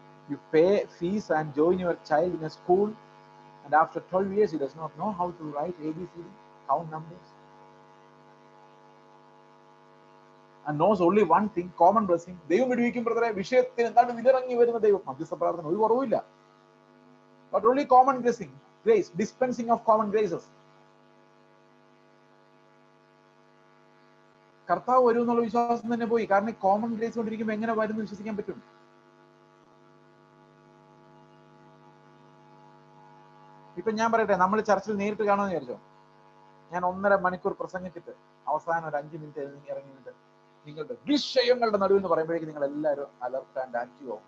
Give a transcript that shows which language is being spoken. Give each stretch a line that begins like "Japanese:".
English: You pay fees and join your child in a school, and after 12 years he does not know how to write ABCD, count numbers, and knows only one thing, common blessing.
Malayalam: ദൈവം വിടുവിക്കും ബ്രദറെ, വിഷയത്തിന് എന്താണ് വിലിറങ്ങി വരുന്ന ദൈവം. മധ്യസ്ഥ പ്രാർത്ഥന ഒരു കുറവില്ല.
English: But only common blessing, grace, dispensing of common graces.
Malayalam: കർത്താവ് വരും എന്നുള്ള വിശ്വാസം തന്നെ പോയി. കാരണം കോമൺ ഗ്രേസ് കൊണ്ടിരിക്കുമ്പോൾ എങ്ങനെ വരും എന്ന് വിശ്വസിക്കാൻ പറ്റും? ഇപ്പൊ ഞാൻ പറയട്ടെ, നമ്മൾ ചർച്ചിൽ നേരിട്ട് കാണുമെന്ന് വിചാരിച്ചോ. ഞാൻ 1.5 മണിക്കൂർ പ്രസംഗിച്ചിട്ട് അവസാനം ഒരു 5 മിനിറ്റ് ഇറങ്ങിയിട്ട് നിങ്ങളുടെ വിഷയങ്ങളുടെ നടുവിൽ എന്ന് പറയുമ്പോഴേക്കും നിങ്ങൾ എല്ലാവരും
English: alert and active
Malayalam: ആവും.